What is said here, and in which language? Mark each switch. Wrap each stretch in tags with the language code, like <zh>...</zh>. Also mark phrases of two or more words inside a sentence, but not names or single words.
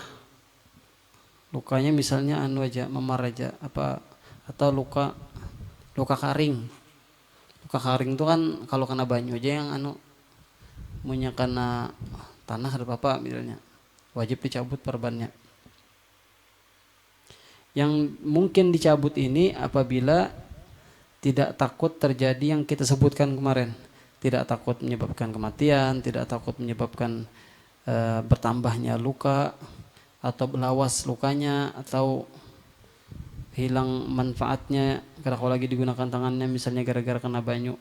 <id>Lukanya misalnya memar aja atau luka karing. Luka karing itu kan kalau kena banyu aja yang punya kena tanah ada apa misalnya. Wajib dicabut perbannya. Yang mungkin dicabut ini apabila tidak takut terjadi yang kita sebutkan kemarin. Tidak takut menyebabkan kematian, tidak takut menyebabkan bertambahnya luka atau lawas lukanya atau hilang manfaatnya kalau lagi digunakan tangannya misalnya gara-gara kena banyu.</id>